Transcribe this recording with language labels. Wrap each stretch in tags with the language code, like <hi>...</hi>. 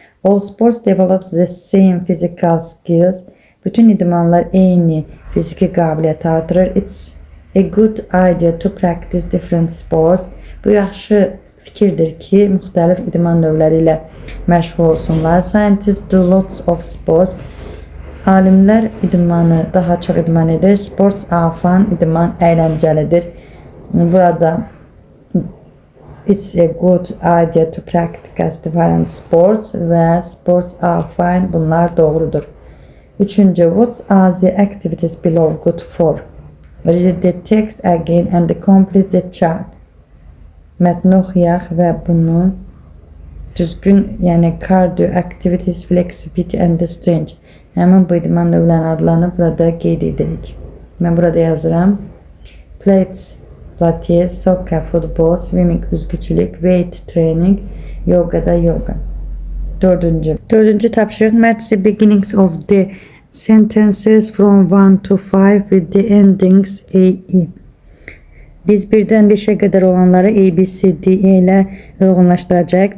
<en>All sports develop the same physical skills.</en> <az>Bütün idmanlar eyni fiziki qabiliyyəti artırır.</az> <en>It's a good idea to practice different sports.</en> <az>Bu yaxşı fikirdir ki, müxtəlif idman növləri ilə məşğul olsunlar.</az> <en>Scientists do lots of sports.</en> <az>Alimlər idmanı daha çox idman edir.</az> <en>Sports are fun.</en> <az>İdman əyləncəlidir.</az> <en>Burada it's a good idea to practice different sports və sports are fine.</en> <az>Bunlar doğrudur. Üçüncü,</az> <en>what are the activities below good for? Read the text again and complete the chart.</en> <az>Mətni oxuyaq və bunu düzgün, yəni</az> <en>cardio activities, flexibility and strength.</en> <az>Həmin bu idman növlərin adlarını burada qeyd edirik. Mən burada yazıram.</az> <en>Plates, pilates, soccer, futbol, swimming, üzgüçülük, weight training, yoga da yoga.</en> <az>Dördüncü tapşırıq.</az> <en>Match the beginnings of the sentences from 1 to 5 with the endings AE.</en> <az>Biz 1-dən 5-ə qədər olanları A, B, C, D, E ilə uyğunlaşdıracağıq.</az>